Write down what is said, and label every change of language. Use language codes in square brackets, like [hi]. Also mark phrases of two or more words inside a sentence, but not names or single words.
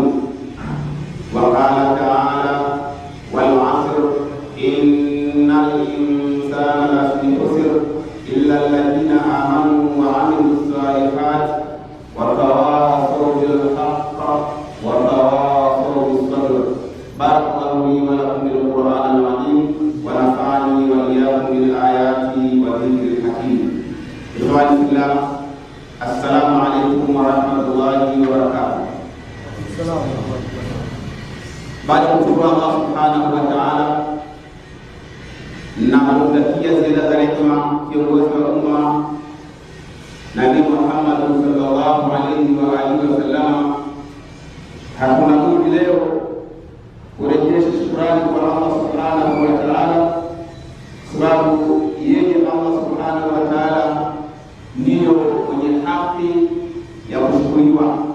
[ar] وقال تعالى: والعصر إن الإنسان لفي خسر إلا الذين آمنوا وعملوا الصالحات وتواصوا بالحق وتواصوا بالصبر. بارك الله لي ولكم بالقرآن العظيم ونفعني وإياكم بالآيات والذكر الحكيم. إخواني في الله، السلام عليكم ورحمة الله وبركاته. [sw] Baada ya kumshukuru Allah [ar] سبحانه وتعالى [sw] na kumtakia ziada za rehema kiongozi wa umma Nabii Muhammad [ar] صلى الله عليه وآله وسلم, [sw] hakuna budi leo kurejesha shukrani kwa Allah [ar] سبحانه وتعالى, [sw] sababu yeye Allah [ar] سبحانه وتعالى [sw] ndiyo mwenye haki ya kushukuriwa,